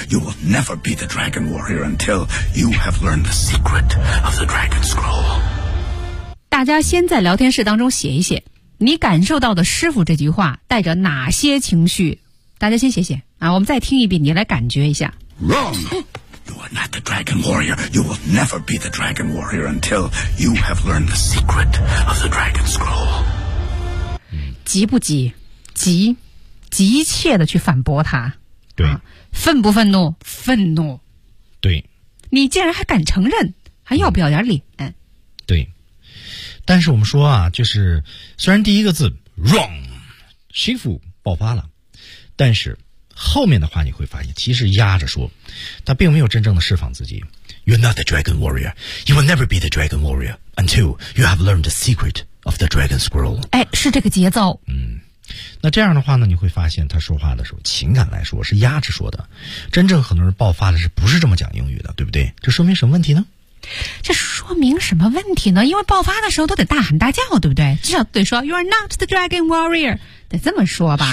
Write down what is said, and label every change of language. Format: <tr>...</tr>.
<en>You will never be the dragon warrior until you have learned the secret of the dragon scroll.</en> <zh>大家先在聊天室当中写一写，你感受到的师傅这句话带着哪些情绪？大家先写写。啊，我们再听一遍，你来感觉一下。</zh> <en>Wrong! You are not the dragon warrior. You will never be the dragon warrior until you have learned the secret of the dragon scroll.</en> <zh>急不急？急，急切地去反驳他。对、啊。愤不愤怒？愤怒。对。你竟然还敢承认，还要不要点脸、嗯、对。但是我们说啊，就是虽然第一个字 wrong， 师傅爆发了，但是后面的话你会发现其实压着说，他并没有真正的释放自己。</zh> <en>You're not the dragon warrior. You will never be the dragon warrior until you have learned the secret of the dragon scroll.</en> <zh>哎，是这个节奏。嗯，那这样的话呢，你会发现他说话的时候情感来说是压着说的，真正很多人爆发的是不是这么讲英语的，对不对？这说明什么问题呢？这说明什么问题呢？因为爆发的时候都得大喊大叫，对不对？至少得说</zh> <en>You are not the dragon warrior，</en> <zh>得这么说吧。</zh>